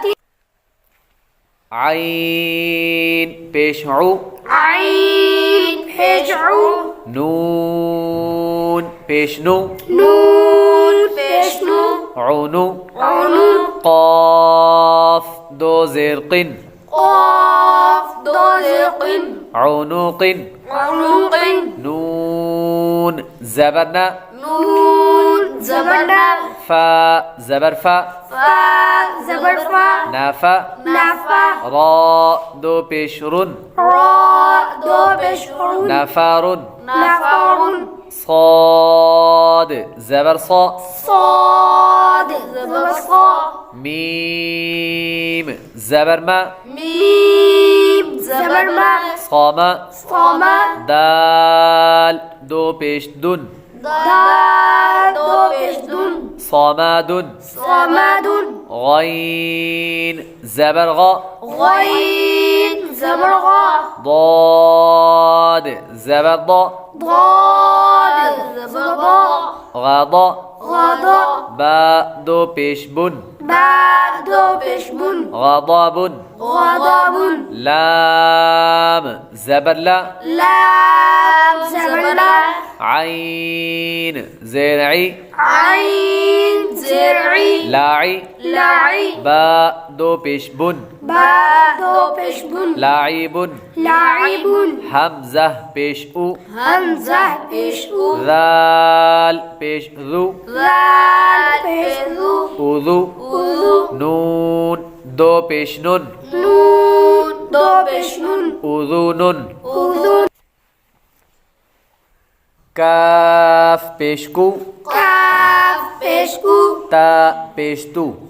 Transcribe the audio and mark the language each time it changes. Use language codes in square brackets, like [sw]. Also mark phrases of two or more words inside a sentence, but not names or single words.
[ur] عین پیش اُ، نون پیش نُ اُنُ قاف دو زیر قِن اُنُقِن نون زبر نَ فا زبر فا نافا را دو پیش رُن نفارُن صاد زبر صا ميم زبر ما صام دال دو پیش دن صمد غين زبر غا ضاد زبر ضا غضا با دو پیش بن غضب لام زبر لا عين زرعي لاعي با دو پیش بن لاعب همزة پیش او ذال پیش ذو اذو نون دو پیش نون اذون کاف پیش کو تا پیش تو